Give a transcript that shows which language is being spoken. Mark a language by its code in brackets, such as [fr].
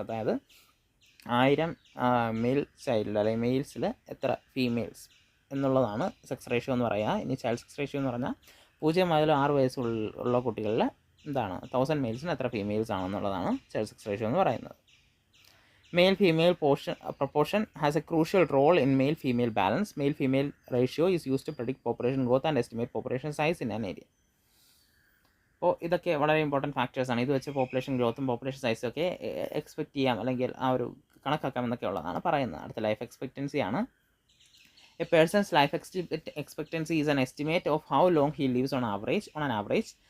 [ml] അതായത് 1000 mail child അല്ലെങ്കിൽ മെയിൽസിൽ എത്ര ഫീമെയിൽസ് എന്നുള്ളതാണ് സെക്സ് റേഷ്യോ എന്ന് പറയുക. ഇനി ചൈൽഡ് സെക്സ് റേഷ്യോ എന്ന് പറഞ്ഞാൽ 0 മുതൽ 6 വയസ്സുള്ള കുട്ടികളിൽ എന്താണ് 1000 മെയിൽസിന് എത്ര ഫീമെയിൽസ് ആണെന്നുള്ളതാണ് ചൈൽഡ് സെക്സ് റേഷ്യോ എന്ന് പറയുന്നത്. [en] Male female proportion has a crucial role in male female balance. Male female ratio is used to predict population growth and estimate population size in an area. [ml] അപ്പോൾ ഇതൊക്കെ വളരെ important ഫാക്ടേഴ്സാണ്. ഇത് വെച്ച് population ഗ്രോത്തും population സൈസും ഒക്കെ expect ചെയ്യാം അല്ലെങ്കിൽ ആ ഒരു കണക്കാക്കാം എന്നൊക്കെ ഉള്ളതാണ് പറയുന്നത്. അടുത്ത ലൈഫ് എക്സ്പെക്റ്റൻസി ആണ്. [en] A person's life expectancy is an estimate of how long he lives on an average.